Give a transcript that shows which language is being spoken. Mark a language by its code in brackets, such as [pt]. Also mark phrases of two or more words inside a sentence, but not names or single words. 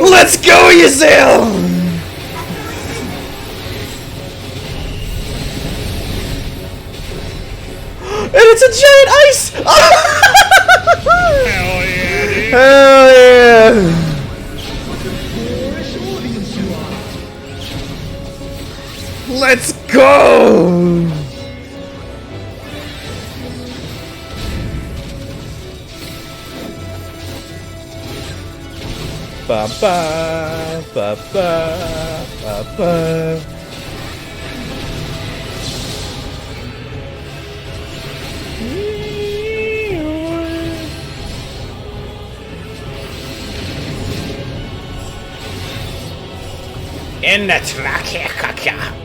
[en] Let's go, Yazel! And it's a giant ice! Hell yeah, dude. Hell yeah! Boorish audience you are. Let's go! Ba ba ba ba ba ba. In the trachea.